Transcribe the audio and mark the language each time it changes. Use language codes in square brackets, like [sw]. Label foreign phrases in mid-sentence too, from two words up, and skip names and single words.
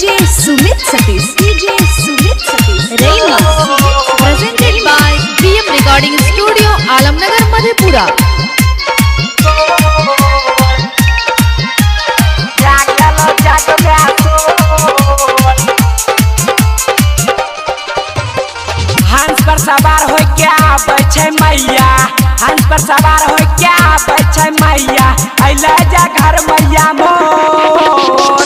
[en] Sumit Satish. DJ Sumit Satish. Remix presented by BM Recording Studio, Alamnagar, Madhepura. [mai] हंस पर सवार हो क्या बैठे मैया, हंस पर सवार हो क्या बैठे मैया, अइले जा घर मैया मोर।